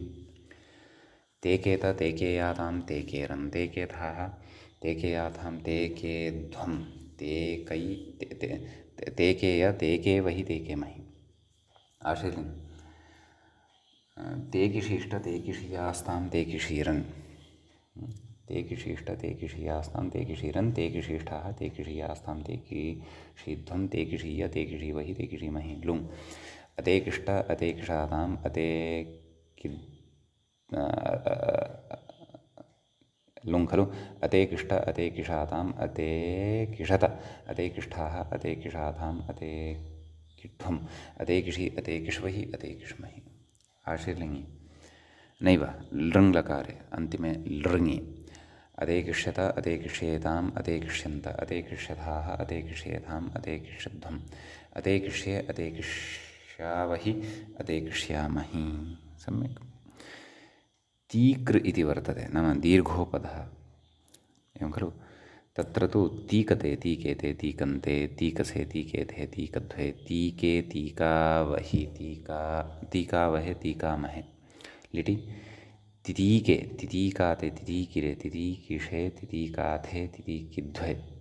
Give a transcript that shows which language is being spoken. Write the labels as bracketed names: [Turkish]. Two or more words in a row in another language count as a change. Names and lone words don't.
[Sanskrit] तेकेत, तेकेयातां, तेकेरन्, तेकेथाः, तेकेयाथां, तेकेध्वं, तेकै, तेकेय, तेकेवहि, तेकेमहि, आशीर्लिङ्। तेकिशिष्ट, तेकिषियास्तां, तेकिषीरन्, ते किशिष्ट ते किशियास्तां ते किशिरन् ते किशिष्ठाः ते किशियास्तां ते किशिध्वं ते किशीय ते किशीवहि ते किशीमहि लुङ् अते किष्ट अते किषाताम् अते कि लुङ् खलु अते किष्ट अते किषाताम् अते किषत अते किष्ठाः अते किषाताम् अते किष्ठ्वम् अते किषि अते किष्वहि अते किष्महि आशीर्लिङ्गि नैव लृङ् लकारे अन्तिमे लृङि अते किष्यत अते किष्येताम् अते किष्यन्त अते किष्यथाः अते किष्येताम् अते किष्यध्वम् अते किष्ये अते किष्यावहि अते किष्यामहि सम्यक् तीकृ इति वर्तते नाम दीर्घोपधः एवं खलु तत्र तु तीकते तीकेते तीकन्ते तीकसे तीकेथे तीकध्वे तीके तीकावहि तीकावहे तीकामहे लिटि तितीके तितीकाते तितीकिरे तितीकिषे तितीकाथे तितीकिध्वे